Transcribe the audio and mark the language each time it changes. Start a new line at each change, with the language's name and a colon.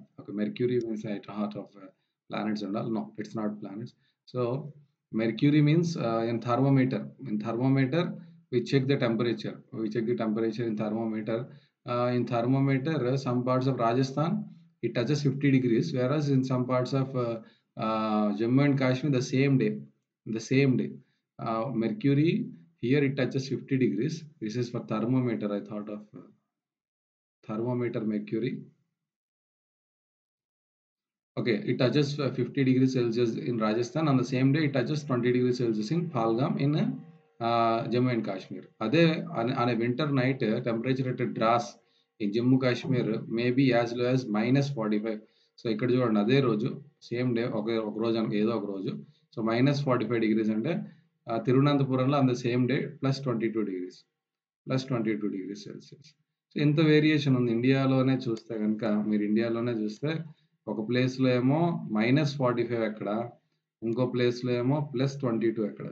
English: ఒక mercury means at heart of planets and all. No, it's not planets. So, mercury means in thermometer. In thermometer we check the temperature. We check the temperature in thermometer. In thermometer, some parts of Rajasthan it touches 50 degrees, whereas in some parts of Jammu and Kashmir the same day, mercury here it touches 50 degrees. This is for thermometer. I thought of thermometer mercury. Okay, it touches 50 degrees Celsius in Rajasthan. On the same day, it touches 20 degrees Celsius in Pahalgam in Jammu and Kashmir. On a winter night, temperature at a drass in Jammu Kashmir may be as low as -45.
Telugu: So ఇక్కడ చూడండి అదే రోజు same day ఒక రోజు ఏదో ఒక రోజు.
English: so -45 degrees
Telugu: అంటే తిరువనంతపురంలో
English: On the same day +22 degrees.
Telugu: +22 degrees Celsius. So ఇంత వేరియేషన్ ఉంది. ఇండియాలోనే చూస్తే కనుక మీరు ఇండియాలోనే చూస్తే ఒక ప్లేస్‌లో ఏమో -45 ఎక్కడ, ఇంకో ప్లేస్‌లో ఏమో +22 ఎక్కడ.